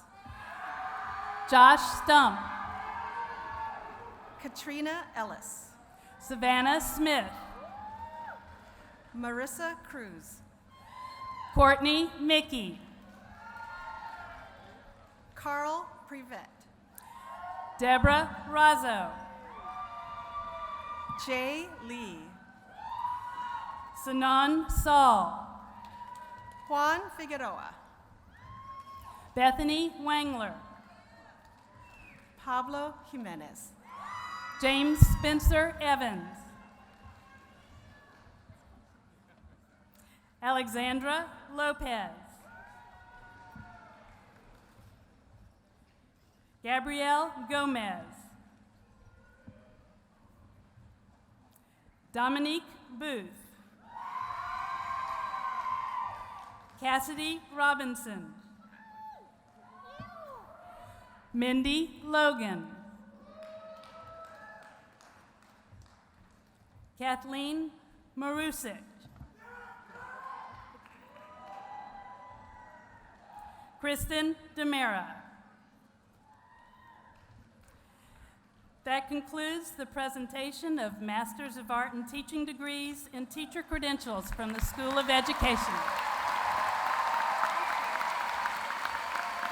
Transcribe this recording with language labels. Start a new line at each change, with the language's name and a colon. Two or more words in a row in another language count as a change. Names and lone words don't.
English: Josh Stump. Katrina Ellis. Savannah Smith. Marissa Cruz. Courtney Mickey. Carl Privet. Deborah Razzo. Jay Lee. Sanan Saul. Juan Figueroa. Bethany Wangler. Pablo Jimenez. James Spencer Evans. Alexandra Lopez. Gabrielle Gomez. Dominique Booth. Cassidy Robinson. Mindy Logan. Kathleen Marusik. Kristen Demera. That concludes the presentation of Masters of Art in Teaching degrees and teacher credentials from the School of Education.